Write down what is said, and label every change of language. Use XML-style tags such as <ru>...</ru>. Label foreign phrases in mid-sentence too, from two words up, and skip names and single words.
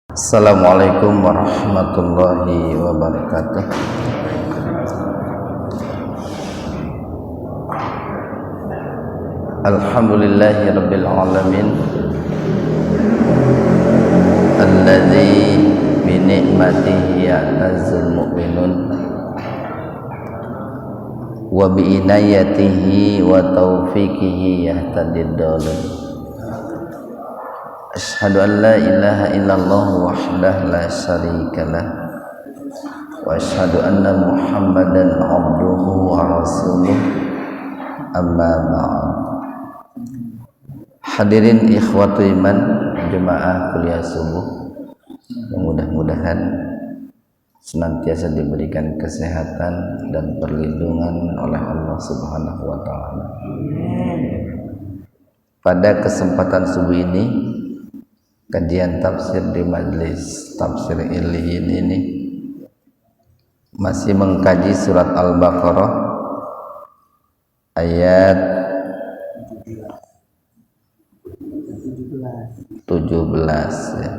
<ar>السلام عليكم ورحمة الله وبركاته. الحمد لله رب العالمين, الذي بنعمته يعتز المؤمنون وبعنايته وتوفيقه يهتدي الضال. أشهد أن لا إله إلا الله وحده لا شريك له وأشهد أن محمدا عبده ورسوله، أما بعد.</ar> <id>Hadirin</id> <ar>إخوة الإيمان</ar> <id>jemaah kuliah subuh, mudah-mudahan senantiasa diberikan kesehatan dan perlindungan oleh Allah</id> <ar>سبحانه وتعالى.</ar> <id>Pada kesempatan subuh ini, kajian tafsir di Majelis Tafsir Iliyin ini masih mengkaji surat Al-Baqarah ayat 17 ya.</id>